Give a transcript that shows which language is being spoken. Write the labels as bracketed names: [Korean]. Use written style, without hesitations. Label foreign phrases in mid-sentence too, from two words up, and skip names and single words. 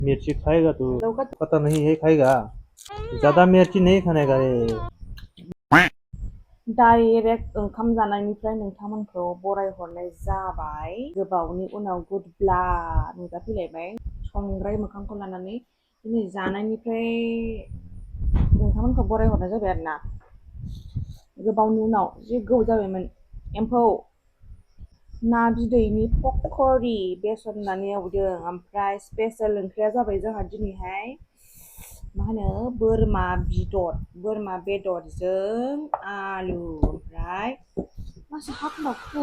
[Hindi] मिर्ची खाएगा तो पता नहीं है खाएगा ज्यादा मिर्ची नहीं खाने का रे [Bodo] डाइरेक्ट ओंखाम जानायनिफ्राय नोंथांमोनखौ बरायहरनाय जाबाय गोबावनि उनाव गुदब्ला नुजाफैलायबाय संग्राय मोखांखौ लानानै दिनै जानायनिफ्राय नोंथांमोनखौ बरायहरनाय जाबाय आरोना गोबावनि उनाव जि गोबाव जाबायमोन एम्फौ ना बिदैनि पक'रि बेसन होनानै एवदों ओमफ्राय स्पेशेल ओंख्रिया जाबाय जोंहा दिनैहाय मा होनो बोरमा बेदरजों आलु ओमफ्राय मासे हाखुनाखु